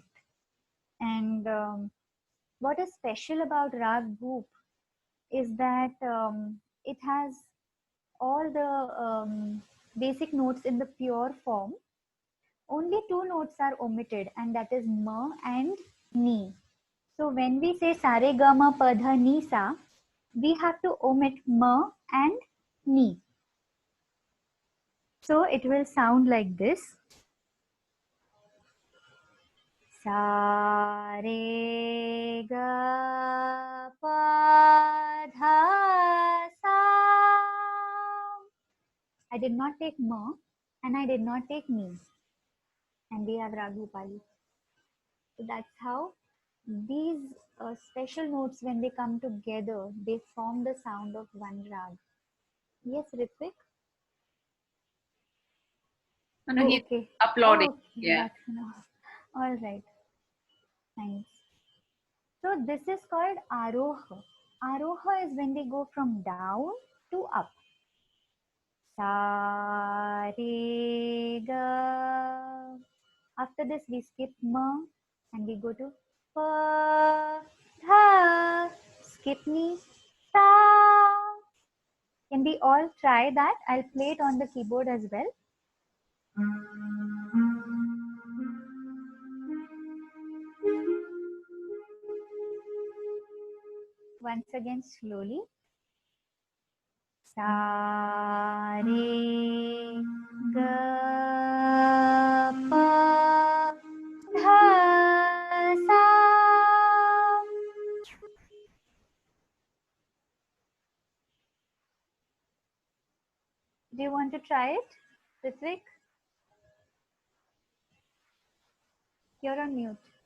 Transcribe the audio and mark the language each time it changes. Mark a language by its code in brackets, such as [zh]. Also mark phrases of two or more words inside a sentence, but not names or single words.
[en] And what is special about Rag Bhoop is that it has all the basic notes in the pure form. Only 2 notes are omitted, and that is ma and ni. So when we say sa re ga ma pa dha ni sa, we have to omit ma and ni. So it will sound like this. Sa re ga pa I did not take ma, and I did not take me. And we have Rag Bhupali. So that's how these special notes, when they come together, they form the sound of one rag. Yes, Ritvik? No, Oh, he's okay. applauding. Oh, okay. Yeah. That's enough. All right. Nice. So this is called Aroha. Aroha is when they go from down to up. Sa, re, ga. After this, we skip ma and we go to pa, dha. Skip me, sa. Can we all try that? I'll play it on the keyboard as well. Once again, slowly. Sa, re, ga, pa, dha, sa. Do you want to try it, Ritvik? You're on mute.